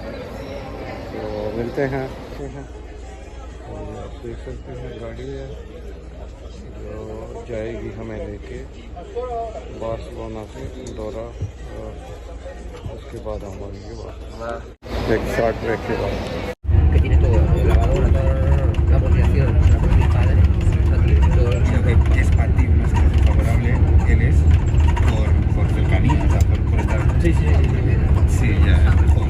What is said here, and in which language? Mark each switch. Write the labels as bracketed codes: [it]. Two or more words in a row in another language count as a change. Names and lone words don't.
[hi] तो मिलते हैं। आप देख सकते हैं गाड़ी है जो जाएगी हमें लेके बार्सिलोना से अंदोरा। और उसके बाद हम आएंगे एक [en] short break [hi] के बाद। [es] Que tiene todo, lavadora, toda la potenciación, la de mis padres, todo Creo que es para ti una situación favorable, él es por cercanía, o sea, por estar... Sí, sí, Sí, ya, mejor.